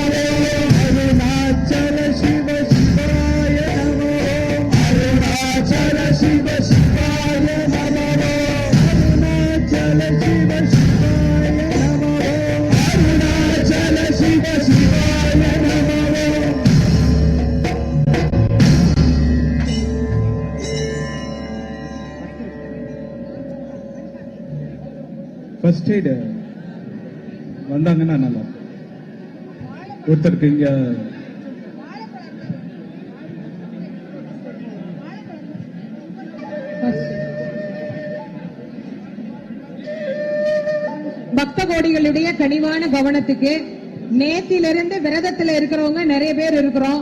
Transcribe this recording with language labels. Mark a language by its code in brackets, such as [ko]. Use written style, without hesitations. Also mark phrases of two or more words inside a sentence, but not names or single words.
[sa] अरुणाचल शिव शिवाय नमो अरुणाचल शिव शिवाय नमो अरुणाचल शिव शिवाय नमो अरुणाचल शिव शिवाय नमो [en] first aid [ta] வந்தாங்கன்னா நல்லா ஒருத்தருக்கு இங்க பக்த கோடிகளுடைய கனிவான கவனத்துக்கு நேத்திலிருந்து விரதத்துல இருக்கிறவங்க நிறைய பேர் இருக்கிறோம்.